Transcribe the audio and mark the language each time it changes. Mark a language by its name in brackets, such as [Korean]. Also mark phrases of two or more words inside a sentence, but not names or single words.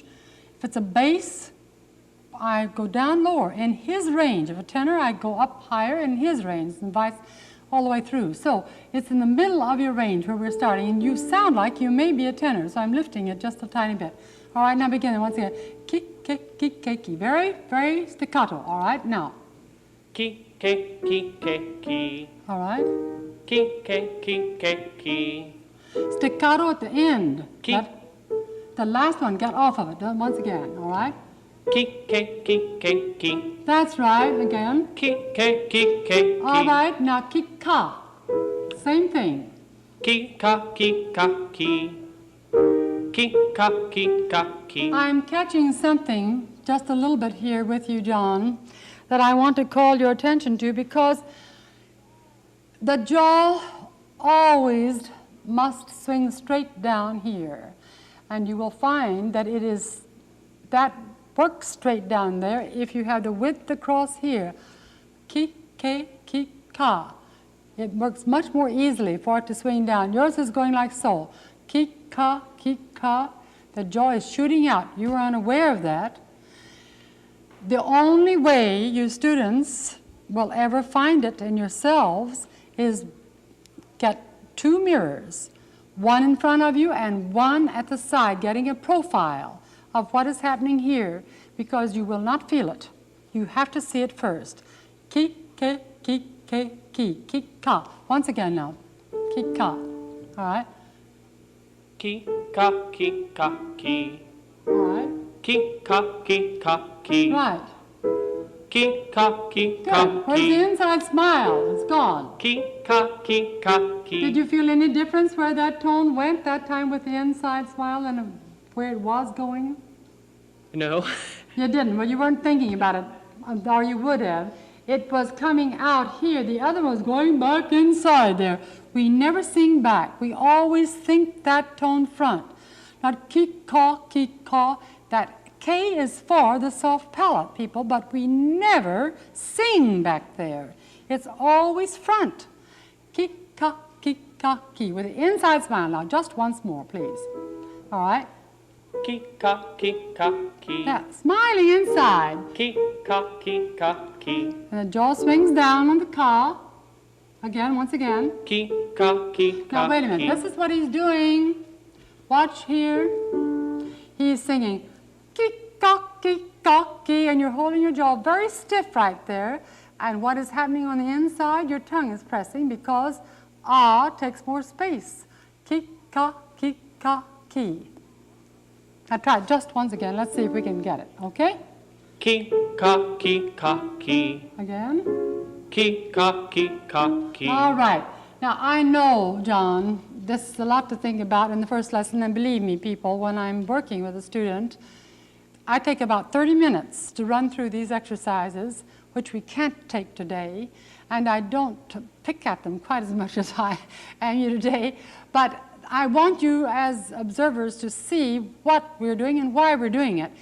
[English] If it's a bass, I go down lower in his range. If a tenor, I go up higher in his range, and vice all the way through. So it's in the middle of your range where we're starting, and you sound like you may be a tenor, so I'm lifting it just a tiny bit. All right, now begin once again. Ki, ki, ki, ki, ki. Very, very staccato. All right, now. Ki, ki, ki, ki, ki. All right. Ki, ki, ki, ki, ki. Staccato at the end. Ki. The last one, get off of it. Do it once again. All right. Ki. That's right, again. Ki. All right, now ki-ka. Same thing. Ki. Ki. I'm catching something just a little bit here with you, John, that I want to call your attention to, because the jaw always must swing straight down here. And you will find that it is, that works straight down there if you have the width across here. Ki, ka. It works much more easily for it to swing down. Yours is going like so. Ki, ka. The jaw is shooting out. You are unaware of that. The only way you students will ever find it in yourselves is get two mirrors, one in front of you and one at the side, getting a profile of what is happening here, because you will not feel it. You have to see it first. Ki, ka. Once again now. Ki, ka. All right? Ki, ka. All right? Ki, ki. Right. Ki, ka. Good. Where's the inside smile? It's gone. Ki, ka. Did you feel any difference where that tone went that time with the inside smile and where it was going? No. You didn't. Well, you weren't thinking about it, or you would have. It was coming out here. The other one was going back inside there. We never sing back. We always think that tone front. Not ki-ka. That K is for the soft palate people, but we never sing back there. It's always front. Ki-ka, ki. With the inside smile. Now, just once more, please. All right? Ki, ka. Yeah, smiling inside. Ki, ka. And the jaw swings down on the ka. Again, once again. Ki, ka. Now, wait a minute. This is what he's doing. Watch here. He's singing ki, and you're holding your jaw very stiff right there. And what is happening on the inside? Your tongue is pressing, because takes more space. Ki. Now try it just once again. Let's see if we can get it, okay? Ki, ka. Again. Ki, ka. All right. Now, I know, John, this is a lot to think about in the first lesson, and believe me, people, when I'm working with a student, I take about 30 minutes to run through these exercises, which we can't take today, and I don't pick at them quite as much as I am you today, but I want you as observers to see what we're doing and why we're doing it.